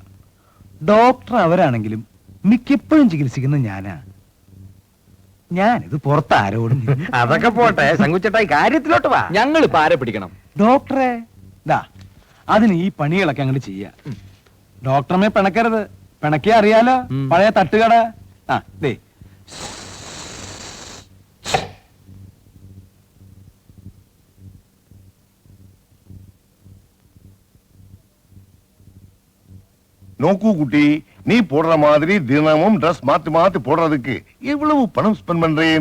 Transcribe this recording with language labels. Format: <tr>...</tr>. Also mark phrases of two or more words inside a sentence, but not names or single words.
<ml>ഡോക്ടർ അവരാണെങ്കിലും മിക്കപ്പോഴും ചികിത്സിക്കുന്നത് ഞാനിത് പുറത്താരോടും. അതൊക്കെ പോട്ടെ ശങ്കുച്ചേട്ടാ, കാര്യത്തിലോട്ട് വാ. ഞങ്ങൾ ഇപ്പൊ ആരെ പിടിക്കണം? ഡോക്ടറെ. അതിന് ഈ പണികളൊക്കെ അങ്ങോട്ട് ചെയ്യാ. ഡോക്ടറമ്മേ പിണക്കരുത്. പിണക്കിയ അറിയാലോ, പഴയ തട്ടുകട.</ml> <ta>நோக்கு குட்டி, நீ போடுற மாதிரி தினமும் ட்ரெஸ் மாத்தி மாத்தி போடுறதுக்கு எவ்வளவு பணம் ஸ்பெண்ட் பண்றேன்?</ta>